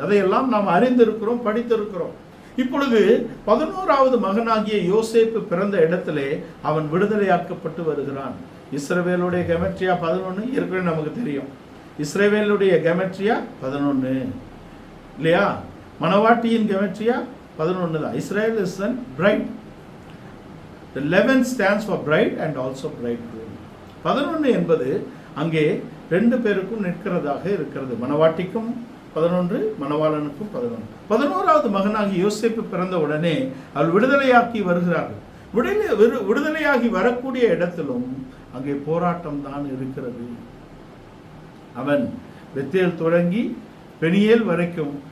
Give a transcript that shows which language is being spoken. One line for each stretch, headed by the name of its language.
Tamil: அதையெல்லாம் நாம் அறிந்திருக்கிறோம், படித்திருக்கிறோம். இப்பொழுது 11வது மகனாகிய யோசேப்பு பிறந்த இடத்திலே அவன் விடுதலையாக்கப்பட்டு வருகிறான். இஸ்ரவேலுடைய கெமெட்ரியா 11 ஏற்கனவே நமக்கு தெரியும். இஸ்ரவேலுடைய கெமெட்ரியா 11 இல்லையா? மணவாட்டியின் கெமெட்ரியா 11 தான். Israel
English: Is an bride. The 11 stands for bride and also bridegroom.
Tamil: 11 என்பது அங்கே 2 பேருக்கும் நிற்கிறதாக இருக்கிறது. மணவாட்டிக்கும் 11, மணவாளனுக்கும் 11. 11வது மகனாகி யோசேப்பு பிறந்த உடனே அவள் விடுதலையாக்கி வருகிறார்கள். விடுதலையாகி வரக்கூடிய இடத்திலும் அங்கே போராட்டம் தான் இருக்கிறது. அவன் பெத்தேல் தொடங்கி பெனியேல் வரைக்கும்